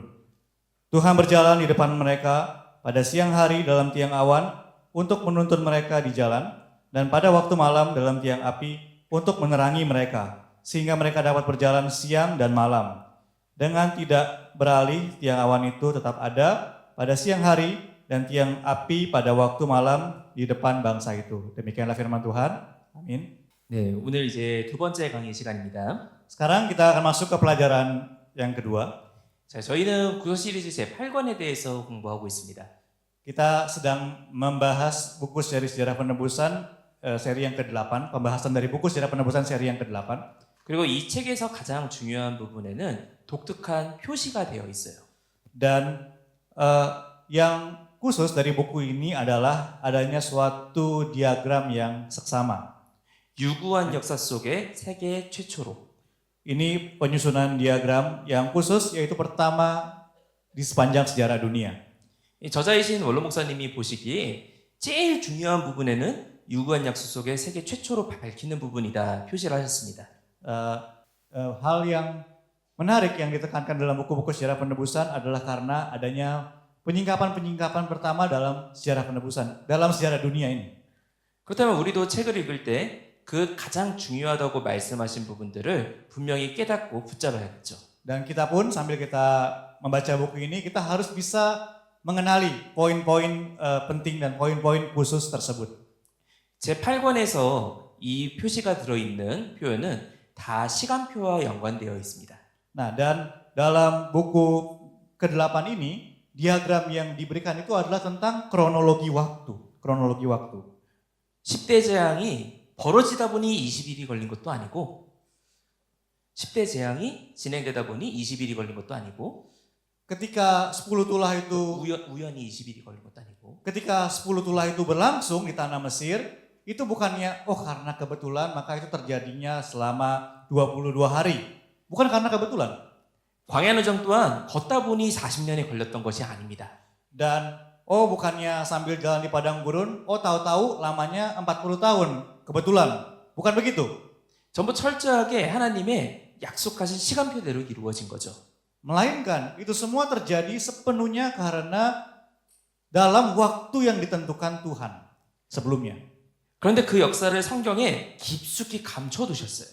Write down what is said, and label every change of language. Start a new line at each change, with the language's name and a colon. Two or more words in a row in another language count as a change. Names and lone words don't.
Indonesian: Tuhan berjalan di depan mereka pada siang hari dalam tiang awan untuk menuntun mereka di jalan, dan pada waktu malam dalam tiang api untuk menerangi mereka, sehingga mereka dapat berjalan siang dan malam. Dengan tidak beralih, tiang awan itu tetap ada pada siang hari dan tiang api pada waktu malam di depan bangsa itu. Demikianlah firman Tuhan. Amin.
Korean: 네, 오늘 이제 두 번째 강의 시간입니다.
Indonesian: Sekarang kita akan masuk ke pelajaran yang kedua.
Korean: 자, 저희는 구속 시리즈 제 8권에 대해서 공부하고 있습니다.
Indonesian: Kita sedang membahas buku seri sejarah penebusan seri yang ke-8, pembahasan dari buku sejarah penebusan seri yang ke-8.
Korean: 그리고 이 책에서 가장 중요한 부분에는 독특한 표시가 되어 있어요.
Indonesian: Dan yang khusus dari buku ini adalah adanya suatu diagram yang seksama.
Korean: 유구한 역사 속에 세계 최초로.
Indonesian: Ini penyusunan diagram yang khusus, yaitu pertama di sepanjang sejarah dunia.
Korean: 이 저자이신 원로 목사님이 보시기에 제일 중요한 부분에는 유구한 약속 속에 세계 최초로 밝히는 부분이다 표시를 하셨습니다.
Indonesian: Hal yang menarik yang ditekankan dalam buku-buku sejarah penebusan adalah karena adanya penyingkapan-penyingkapan pertama dalam sejarah penebusan, dalam sejarah dunia ini.
Korean: 그렇다면 우리도 책을 읽을 때 그 가장 중요하다고 말씀하신 부분들을 분명히 깨닫고 붙잡아야겠죠.
Indonesian: Dan kita pun sambil kita membaca buku ini, kita harus bisa mengenali poin-poin penting dan poin-poin khusus tersebut.
Korean: 제 8권에서 이 표시가 들어있는 표현은 다 시간표와 연관되어 있습니다.
Indonesian: Nah, dan dalam buku ke-8 ini, diagram yang diberikan itu adalah tentang kronologi waktu.
Korean: 10대 재앙이 벌어지다 보니 20일이 걸린 것도 아니고 10대 재앙이 진행되다 보니 20일이 걸린 것도 아니고
Indonesian: Ketika 10 tulah itu
Korean: 우연히 20일이 걸린 것도 아니고
Indonesian: ketika 10 tulah itu berlangsung di tanah Mesir, itu bukannya karena kebetulan maka itu terjadinya selama 22 hari. Bukan karena kebetulan.
Korean: 광야노정 또한 걷다 보니 40년이 걸렸던 것이 아닙니다.
Indonesian: Dan bukannya sambil jalan di padang gurun, tahu-tahu lamanya 40 tahun. Kebetulan. Bukan begitu.
Korean: 전부 철저하게 하나님의 약속하신 시간표대로 이루어진 거죠.
Indonesian: Melainkan itu semua terjadi sepenuhnya karena dalam waktu yang ditentukan Tuhan sebelumnya.
Korean: 그런데 그 역사를 성경에 깊숙이 감춰두셨어요.